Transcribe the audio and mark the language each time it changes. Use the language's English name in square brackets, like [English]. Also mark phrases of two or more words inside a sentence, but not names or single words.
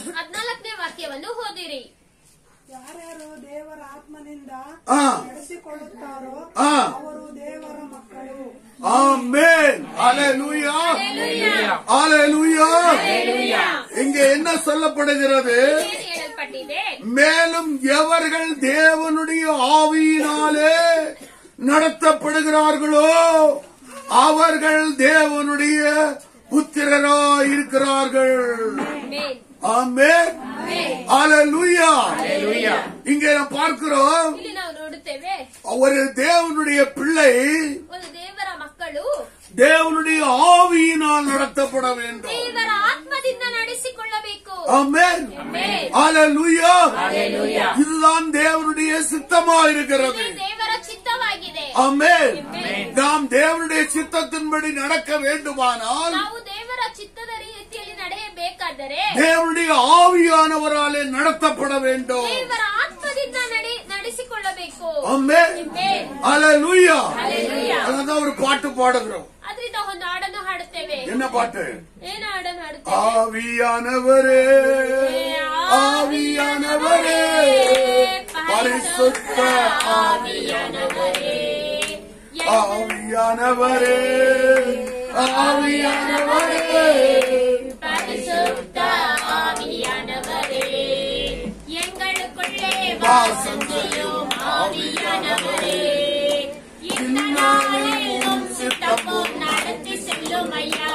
[Kannada] 14ನೇ ವಾಕ್ಯವನ್ನು ಓದಿರಿ. ಯಾರ್ಯಾರು ದೇವರ ಆತ್ಮನಿಂದ ನಡೆಸಿಕೊಳ್ಳುತ್ತಾರೋ ಅವರು ದೇವರ ಮಕ್ಕಳು. [Tamil] ஆமென். ஹalleluya. ஹalleluya. இங்கே என்ன சொல்லப்படுகிறது? [Kannada] ಏನು ಹೇಳಲ್ಪಟ್ಟಿದೆ? [Tamil] மேலும் எவர்கள் தேவனுடைய ஆவியினாலே நடத்தப்படுகிறார்களோ அவர்கள் தேவனுடைய புத்திரரா இருக்கிறார்கள். ஆமென். ஹalleluya. இங்கே நாம் பார்க்கிறோம், [Kannada] ಇಲ್ಲಿ ನಾವು ನೋಡುತ್ತೇವೆ [Tamil] ஒரு தேவனுடைய பிள்ளை [Kannada] ಒಂದು ದೇವರ ಮಕ್ಕಳು [Tamil] தேவனுடைய ஆவியினால் நடத்தப்பட வேண்டும். [Kannada] ದೇವರ ಆತ್ಮದಿಂದ ನಡೆಸಿಕೊಳ್ಳಬೇಕು. [Tamil] ஆமென். ஹalleluya. இதுதான் தேவனுடைய சித்தமா இருக்கிறது. [Kannada] ಇದು ದೇವರ ಚಿತ್ತವಾಗಿದೆ. [Tamil] ஆமென். நாம் தேவனுடைய சித்தத்தின்படி நடக்க வேண்டுமானால் [Kannada] ನಾವು ದೇವರ ಚಿತ್ತದ ರೀತಿಯಲ್ಲಿ ನಡೆಯಬೇಕಾದರೆ [Tamil] தேவனுடைய ஆவியானவராலே நடத்தப்பட வேண்டும். [Kannada] ದೇವರ ಆತ್ಮದಿಂದ ನಡೆಸಿಕೊಳ್ಳಬೇಕು. [Tamil] ஆமென். ஹalleluya. Hallelujah. அதான் ஒரு பாட்டு பாடுகிறோம். [Kannada] ಅದರಿಂದ ಒಂದು ಹಾಡನ್ನು ಹಾಡುತ್ತೇವೆ. [Tamil] என்ன பாட்டு? [Kannada] ಏನು ಹಾಡನ್ನು ಹಾಡುತ್ತೇವೆ? [Tamil] ஆவியானவரே, ஆவியானவரே, பரிசுத்த ஆவியானவரே, ஆவியானவரே, ஆவியானவரே, பரிசுத்த ஆவியானவரே, எங்களுக்குள்ளே வாசம் செய்யும் ஆவியானவரே, இந்த நாளெல்லாம் சித்தப்போல் நடத்தி செல்லும் ஐயா,